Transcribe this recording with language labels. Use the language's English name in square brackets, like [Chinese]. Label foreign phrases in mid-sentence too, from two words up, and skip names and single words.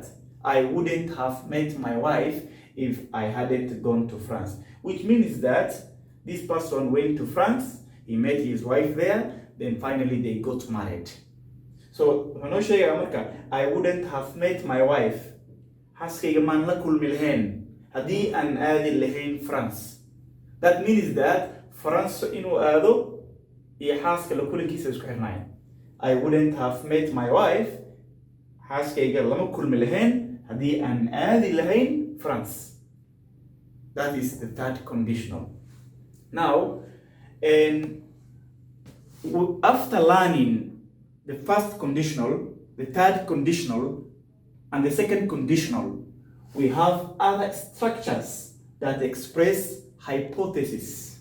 [English] I wouldn't have met my wife if I hadn't gone to France. Which means that this person went to France, he met his wife there, then finally they got married. So, I wouldn't have met my wife. [Somali] Haskayga maan la kulmi lahayn haddii aan aadi lahayn France. [English] That means that [Somali] France inuu aado iyo xaaska la kulankiisa isku xirnaayeen. [English] I wouldn't have met my wife. [Somali] Xaaskayga lama kulmi lahayn haddii aan aadi lahayn France. [English] That is the third conditional. Now, after learning the first conditional, the third conditional, and the second conditional, we have other structures that express hypothesis.